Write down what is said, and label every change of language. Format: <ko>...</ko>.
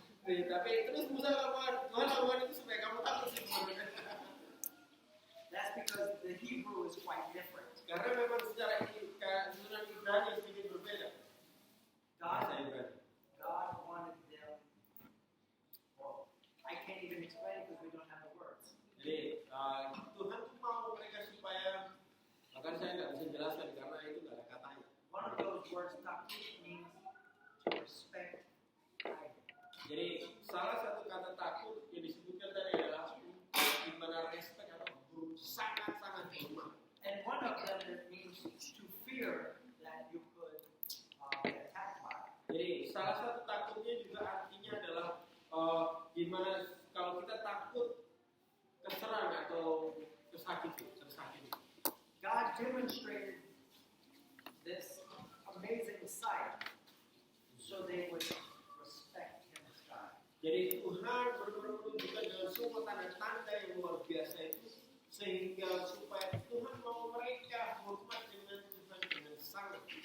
<id>Tapi terus Musa lakukan itu supaya kamu takut sih sebenarnya.</id> <en>That's because the Hebrew is quite different.</en> <id>Karena memang secara susunan Ibrani sedikit berbeda. Bahasa Ibrani.</id> <en>God wanted them, well, I can't even explain it because we don't have the words.</en> <id>Jadi Tuhan tuh mau mereka supaya, bahkan saya nggak bisa jelaskan karena itu nggak ada katanya.</id> <en>One of those words, takut, means to respect idol.</en> <id>Jadi salah satu kata takut yang disebutkan tadi adalah di mana respect atau sangat-sangat hormat.</id> <en>And one of them that means to fear that you could be attacked by.</en> <id>Jadi salah satu takutnya juga artinya adalah gimana kalau kita takut keserang atau tersakiti.</id> <en>God demonstrated this amazing sight so they would respect Him as God.</en> <id>Jadi Tuhan benar-benar menunjukkan dengan semua tanda-tanda yang luar biasa itu sehingga supaya Tuhan mau mereka hormat dengan Tuhan dengan sangat.</id>